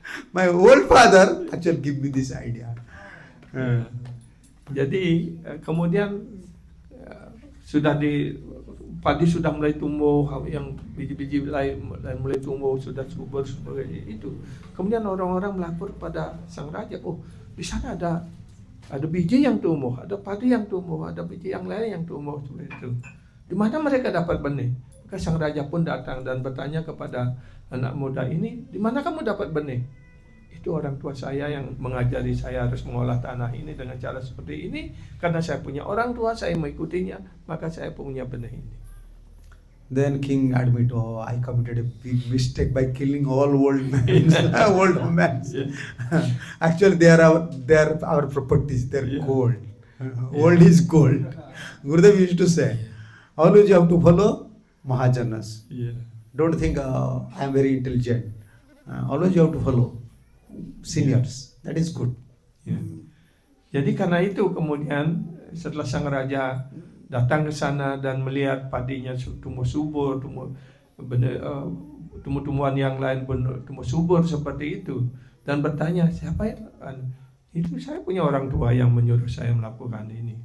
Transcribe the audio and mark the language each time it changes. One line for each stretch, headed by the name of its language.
English: My old father actually give me this idea.
Indonesian: Jadi kemudian sudah padi sudah mulai tumbuh, yang biji-biji lain mulai tumbuh, sudah subur sebagai itu. Kemudian orang-orang melapor pada sang raja, oh di sana ada biji yang tumbuh, ada padi yang tumbuh, ada biji yang lain yang tumbuh seperti itu. Di mana mereka dapat benih? Maka sang raja pun datang dan bertanya kepada anak muda ini, di mana kamu dapat benih? Itu orang tua saya yang mengajari saya harus mengolah tanah ini dengan cara seperti ini. Karena saya punya orang tua, saya mengikutinya, maka saya punya benih ini.
English: Then king admit, oh, I committed a big mistake by killing all old men. Old men. Yeah. Actually, they are our properties. They're Yeah. gold. Old is gold. Gurudev used to say, always you have to follow Mahajanas. Yeah. Don't think I am very intelligent. Always you have to follow seniors. That is good.
Indonesian: Ya. Jadi karena itu kemudian setelah sang raja datang ke sana dan melihat padinya tumbuh subur, tumbuh-tumbuhan yang lain tumbuh subur seperti itu, dan bertanya siapa itu, saya punya orang tua yang menyuruh saya melakukan ini.